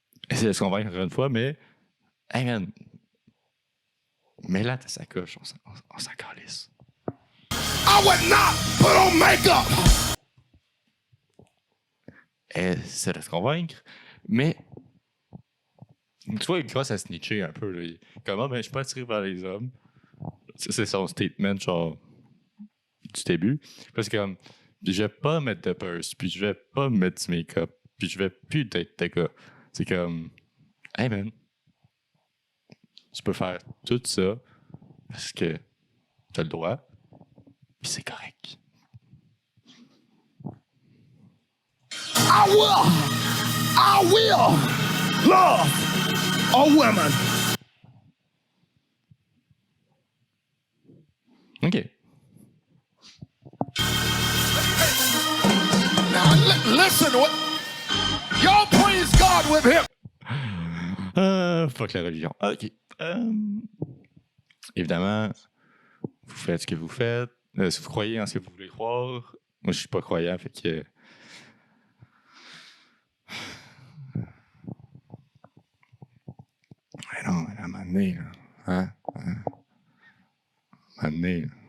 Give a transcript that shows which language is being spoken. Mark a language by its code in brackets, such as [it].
[fr] Essaye de se convaincre encore une fois, mais. [en] Hey man. [fr] Mets-la ta sacoche, on s'en calisse. [en] I would not put on makeup. [fr] Essaye de se convaincre, mais. Tu vois, il commence à snitcher un peu. Là. Comment, ben, je suis pas attiré par les hommes. C'est son statement, genre, du début. Parce que, comme, je vais pas mettre de purse, puis je vais pas mettre du make-up, puis je vais plus être de gars. C'est comme, [en] hey man, [fr] tu peux faire tout ça parce que t'as le droit, puis c'est correct. [en] I will love a woman. OK. Now listen, what? Y'all praise God with him. [fr] Fuck la religion. OK. Évidemment, vous faites ce que vous faites. Si vous croyez en ce que vous voulez croire, moi je suis pas croyant, fait que. Mais non, à un moment donné, là. À un moment donné, là.